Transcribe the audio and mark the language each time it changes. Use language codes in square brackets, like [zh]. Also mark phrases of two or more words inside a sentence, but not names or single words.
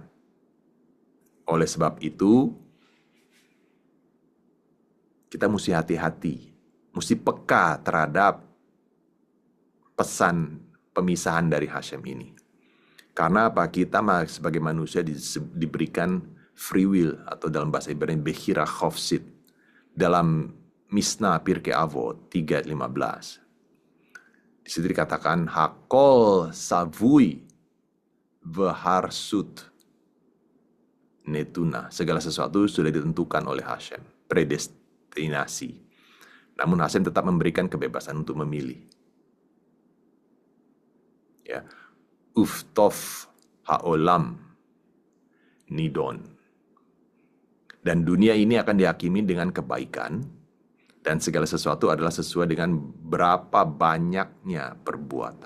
[id] Oleh sebab itu, kita mesti hati-hati, mesti peka terhadap pesan pemisahan dari Hasem ini. Karena apa? Kita sebagai manusia diberikan [en] free will, [id] atau dalam bahasa Ibrani [he] בחירה חופשית, [id] dalam Mishnah Pirkei Avot 3:15. Di situ dikatakan [he] הכל צפוי והרשות נתונה. [id] Segala sesuatu sudah ditentukan oleh Hashem, predestinasi. Namun Hashem tetap memberikan kebebasan untuk memilih. [he] Ya, ובטוב העולם נידון. [id] Dan dunia ini akan dihakimi dengan kebaikan, dan segala sesuatu adalah sesuai dengan berapa banyaknya perbuatan.